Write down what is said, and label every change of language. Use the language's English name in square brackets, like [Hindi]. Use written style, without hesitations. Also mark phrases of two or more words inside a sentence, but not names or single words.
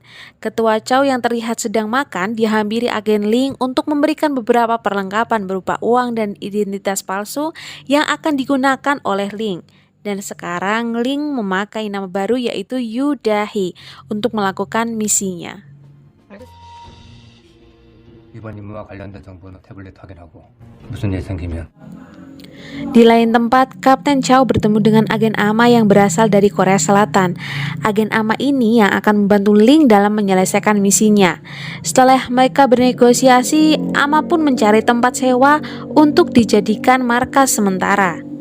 [Indonesian] Ketua Chow yang terlihat sedang makan dihampiri agen Ling untuk memberikan beberapa perlengkapan berupa uang dan identitas palsu yang akan digunakan oleh Ling. Dan sekarang Ling memakai nama baru yaitu Yu Dahi untuk melakukan misinya. [Korean] 이번 임무와 관련된 정보는 태블릿 확인하고 무슨 일 생기면 [Indonesian] Di lain tempat, Kapten Chow bertemu dengan agen AMA yang berasal dari Korea Selatan. Agen AMA ini yang akan membantu Ling dalam menyelesaikan misinya. Setelah mereka bernegosiasi, AMA pun mencari tempat sewa untuk dijadikan markas sementara.